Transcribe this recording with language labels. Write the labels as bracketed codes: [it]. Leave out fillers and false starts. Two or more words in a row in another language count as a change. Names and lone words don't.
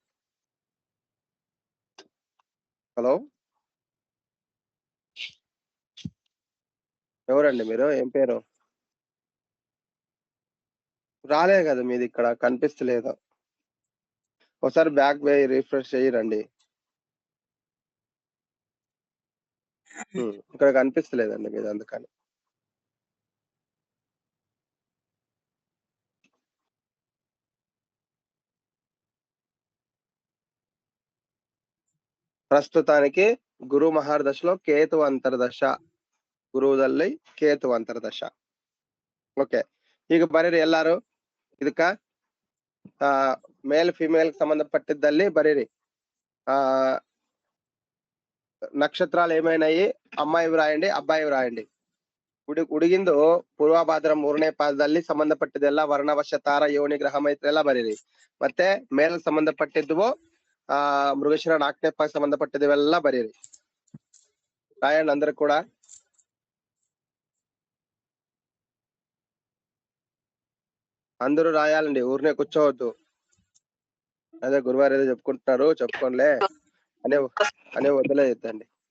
[te] హలో, ఎవరండి మీరు? ఏం పేరు? రాలే కదా మీది, ఇక్కడ కనిపిస్తలేదు. ఒకసారి బ్యాక్ పోయి రిఫ్రెష్ చేయరండి. ఇక్కడ కనిపిస్తలేదండి మీది, అందుకని. [kn] ಪ್ರಸ್ತುತಾనికి ಗುರು ಮಹಾರ್ದಶలో ಕೇತು ಅಂತರ್ದಶ. ಗುರುದಲ್ಲಿ ಕೇತು ಅಂತರ್ದಶ. ಓಕೆ, ಈಗ ಬರೀರಿ ಎಲ್ಲಾರು. ಇದಕ್ಕ [en] male female [kn] ಸಂಬಂಧಪಟ್ಟಿದ್ದಲ್ಲಿ ಬರೀರಿ. [te] నక్షత్రాలు ఏమైనాయి, అమ్మాయి రాయండి, అబ్బాయి రాయండి. [kn] ಹುಡುಗಿಂದು ಪೂರ್ವಭಾದ್ರ 3ನೇ ಪಾದದಲ್ಲಿ ಸಂಬಂಧಪಟ್ಟಿದ್ದೆಲ್ಲ ವರ್ಣವಶ ತಾರ ಯೋನಿ ಗ್ರಹ ಮೈತ್ರಿ ಎಲ್ಲ ಬರೀರಿ. ಮತ್ತೆ ಮೇಲ್ ಸಂಬಂಧಪಟ್ಟಿದ್ವು ಮೃಗಶಿರ 4ನೇ ಪಾದ ಸಂಬಂಧಪಟ್ಟಿದ್ದವೆಲ್ಲ ಬರೀರಿ. [te] రాయండి అందరు కూడా. అందరూ రాయాలండి, ఊరినే కూర్చోవద్దు. అదే గురువారు ఏదో చెప్పుకుంటున్నారు, చెప్పుకోనిలే అనే వదిలేయద్దండి.